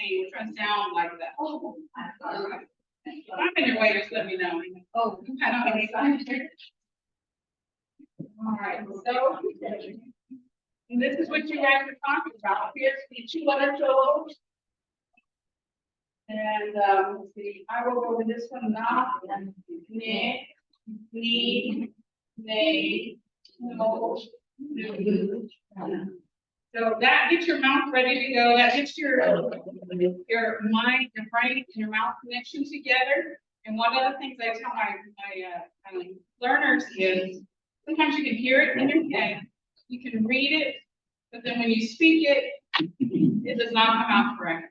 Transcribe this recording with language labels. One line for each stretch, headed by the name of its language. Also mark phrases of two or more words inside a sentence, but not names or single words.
English: We're trying to sound like that. Oh, if I'm in your way, just let me know. Oh, I don't have any sign. All right, so. And this is what you guys are talking about. Here's the two-letter solo. And let's see, I will go with this one now. Ne, ni, ne, no, no. So that gets your mouth ready to go. That gets your mind, your brain, and your mouth connection together. And one of the things I tell my learners is sometimes you can hear it in your head, you can read it, but then when you speak it, it does not come out correctly.